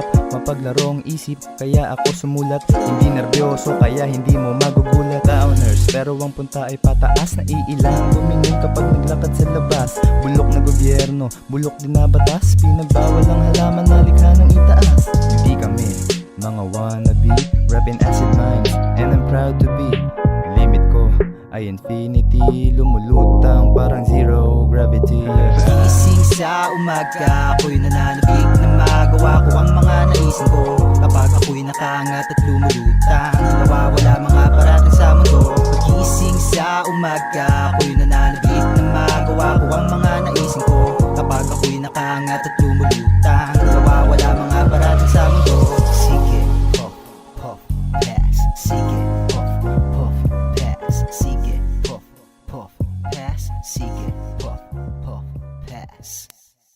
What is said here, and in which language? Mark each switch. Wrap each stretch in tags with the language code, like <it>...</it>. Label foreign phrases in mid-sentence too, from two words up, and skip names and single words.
<tl>Mapaglarong isip, kaya ako sumulat. Hindi nervyoso, kaya hindi mo magugulat. Downers, pero ang punta ay pataas. Naiilang tumingin kapag naglakad sa labas. Bulok na gobyerno, bulok din na batas. Pinagbawal ang halaman na likha ng itaas. Hindi kami mga</tl> <en>wannabe, rapping acid minds, and I'm proud to be.</en> <tl>Limit ko ay infinity, lumulutang parang zero gravity. Gising sa umaga, ako'y nananabik na magawa ko ang mga naisin ko. Kapag ako'y nakaangat at lumulutang, nawawala mga parating sa mundo. Gising sa umaga, ako'y nananabik na magawa ko ang mga naisin ko. Kapag ako'y nakaangat at lumulutang, nawawala mga parating sa mundo. Sige,</tl> <en>puff, puff, pass. Sige, puff, puff, pass. Sige, puff, puff, pass. Sige, puff, puff, pass.</en>